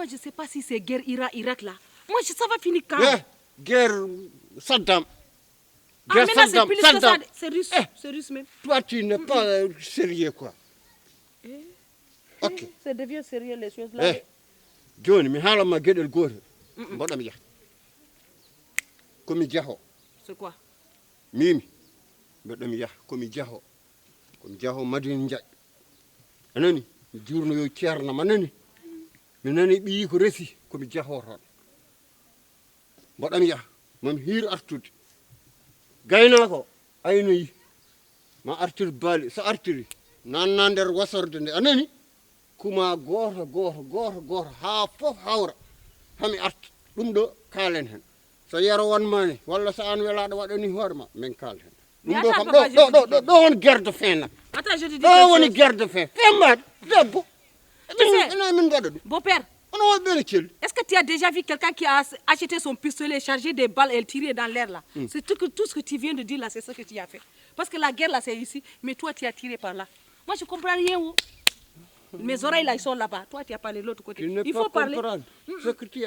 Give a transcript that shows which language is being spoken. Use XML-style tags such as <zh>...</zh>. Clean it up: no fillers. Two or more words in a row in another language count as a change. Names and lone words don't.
<fr>Moi, je sais pas si c'est guerre Irak là. Moi, ça va finir quand? Guerre Saddam. Ah, mais là, c'est plus que ça. C'est russe. C'est russe même. Toi, tu n'es pas sérieux, quoi. Ok. Ça devient sérieux, les choses là. Johnny,</fr> <ff>mi hala ma gueɗel gotel mboɗam yaha komi jaho. C'est quoi? Mimi mbeɗami yaha komi jaho Madina Ndiaye anani mi jurnoyo ceernam anani mi nani ɓiyi ko resi komi jaho toon mboɗam yaha mami hiir artude gaynako aynoyi ma artir baali so artiri nanna nder wasorde nde anani kuma goto ha fof hawra hami arta ɗum ɗo kaalen hen so yero wonmani walla so an welaɗo waɗani hoorema min kaal hen ɗum ɗo kam ɗo woni</ff> <fr>guerre de fin</fr> <ff>nak ɗo woni</ff> <fr>guerre de fin</fr> <ff>fembaɗe debbo min gaɗa ɗum beau-père ono waɗi ɓene celli.</ff> <fr>Est-ce que tu as déjà vu quelqu'un qui a acheté son pistolet, chargé des balles et tiré dans l'air là? C'est tout ce que tu viens de dire là, c'est ce que tu as fait. Parce que la guerre là c'est ici, mais toi tu as tiré par là. Moi je comprends rien. Mes oreilles là, ils sont là-bas. Toi, tu as parlé de l'autre côté. Il faut parler. Ce que tu as</fr>